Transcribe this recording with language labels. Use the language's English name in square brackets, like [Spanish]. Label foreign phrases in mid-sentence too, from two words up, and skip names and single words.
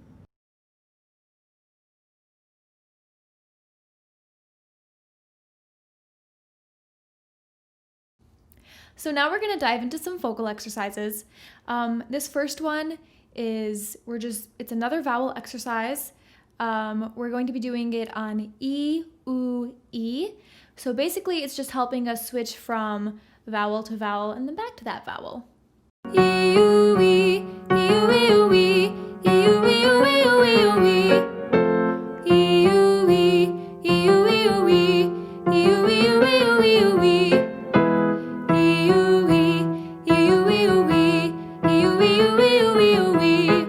[English] So now we're going to dive into some vocal exercises. This first one is, it's another vowel exercise. We're going to be doing it on E, U, E. So basically it's just helping us switch from vowel to vowel and then back to that vowel. E, U, E, E, U, E, U, E, E, U, E, U, E, U, E, U, E. E, U, E, E, U, E, U, E, E, U, E, U, E, U, E, U, E. E, U, E, E, U, E, U, E, E, U, E, U, E, U, E, U, E.